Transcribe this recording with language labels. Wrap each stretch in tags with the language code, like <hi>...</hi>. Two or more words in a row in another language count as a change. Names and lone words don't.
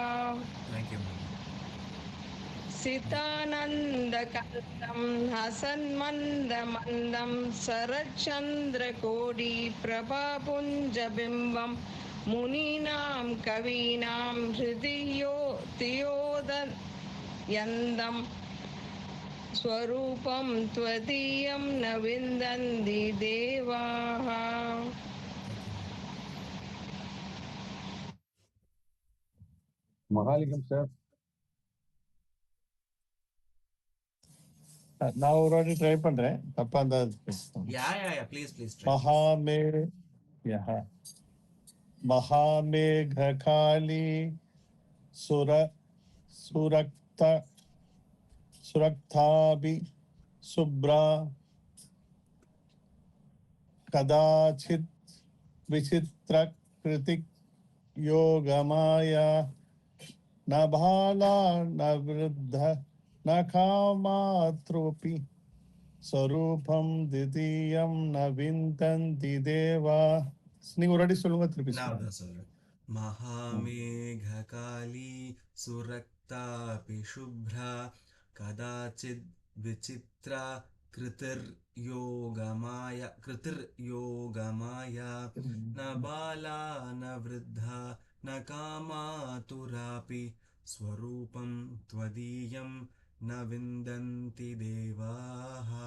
<sa>सितानन्दकन्दं हसन्मन्दमन्दं सरचन्द्रकोटिप्रभापुञ्जबिम्बं मुनीनां कवीनां हृदि तियोदयन्तं स्वरूपं त्वदीयं न विन्दन्ति देवाः.</sa> <en>Mahalingam sir.</en> <ta>நான் ஒரு வாட்டி ட்ரை பண்றேன். தப்பா இருந்தா</ta> <en>Yeah, please try.</en> <sa>महामेघकाली सुरक्ताभि शुभ्रा कदाचित् विचित्रकृतिक योगमाया न बाला न वृद्ध न कामातृपि स्वरूपं द्वितीयं न विन्दन्ति देवा.</sa> <ta>நீங்க ஒரு அடி சொல்லுங்க, திருப்பி நான் சொல்றேன்.</ta> <sa>महामेघकाली सुरक्तापि शुभ्रा कदाचित् विचित्रा कृतिर्योगमाया न बाला न वृद्धा न कामातुरापि स्वरूपं त्वदीयं न विन्दन्ति देवाः.</sa>